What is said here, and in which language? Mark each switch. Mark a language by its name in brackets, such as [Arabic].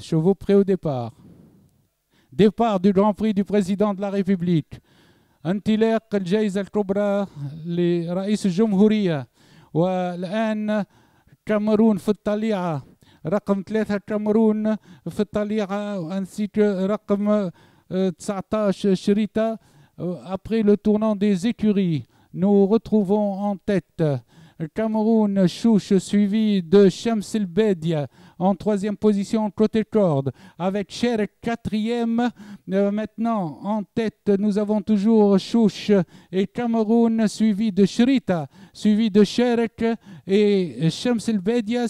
[French] Chevaux prêts au départ. Départ du Grand Prix du Président de la République. [Arabic] انطلاق الجائزة الكبرى لرئيس الجمهورية. والآن كاميرون في الطليعة، رقم 3 كاميرون في الطليعة، وانسيك رقم 19 شريطة. [French] Après le tournant des écuries, nous retrouvons en tête Cameroun Chouche, suivi de Shams El Bedia en troisième position côté corde, avec Cherek quatrième. Maintenant en tête, nous avons toujours Chouche et Cameroun, suivi de Shrita, suivi de Cherek et Shams El Bedia.